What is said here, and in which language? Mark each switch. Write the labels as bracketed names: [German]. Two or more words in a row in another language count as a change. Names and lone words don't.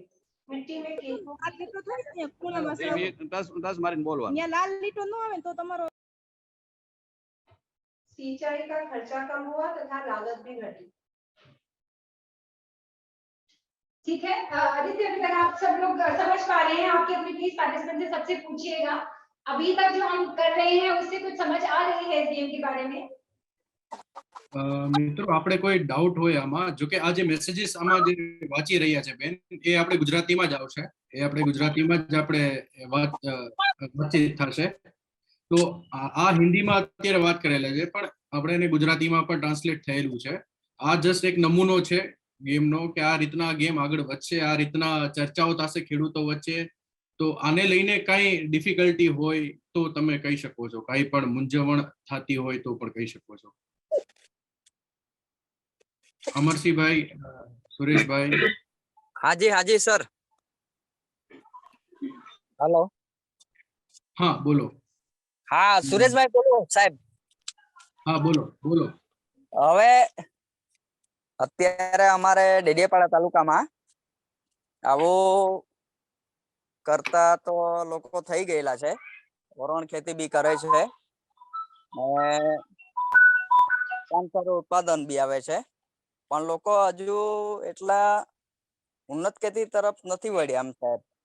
[Hindi] मिट्टी में सिंचाई का खर्चा कम हुआ तथा लागत भी घटी। ठीक है आदित्य, अभी तक आप सब लोग समझ पा रहे हैं? आपके अपने [English] please participant [Hindi] से सबसे पूछिएगा, अभी तक जो हम कर रहे हैं उससे कुछ समझ आ रही है इस गेम के बारे में? [Gujarati] મિત્રો આપણે કોઈ ડાઉટ હોય આમાં, જો કે આ જે મેસેજીસ આમાં જે વાંચી રહ્યા છે બેન, એ આપણે ગુજરાતીમાં જ આવશે, એ આપણે ગુજરાતીમાં જ આપણે વાતચીત થશે। તો આ હિન્દીમાં અત્યારે વાત કરેલા છે, પણ આપણે એને ગુજરાતીમાં પણ ટ્રાન્સલેટ થયેલું છે। આ જસ્ટ એક નમૂનો છે ગેમનો કે આ રીતના ગેમ આગળ વધશે, આ રીતના ચર્ચાઓ થશે ખેડૂતો વચ્ચે। તો આને લઈને કઈ ડિફિકલ્ટી હોય તો તમે કહી શકો છો, કઈ પણ મૂંઝવણ થતી હોય તો પણ કહી શકો છો। [Hindi] अमरसिंह भाई, सुरेश भाई। हाँ जी सर। हेलो। हाँ बोलो। हाँ सुरेश भाई बोलो साहब। हाँ बोलो। [Gujarati] હવે અત્યારે અમારે ડેડિયાપાડા તાલુકામાં આવો કરતા તો લોકો થઈ ગયેલા છે, વરણ ખેતી બી કરે છે, સારું ઉત્પાદન બી આવે છે, પણ લોકો હજુ એટલા ઉન્નત ખેતી તરફ નથી વળ્યા આમ સાહેબ।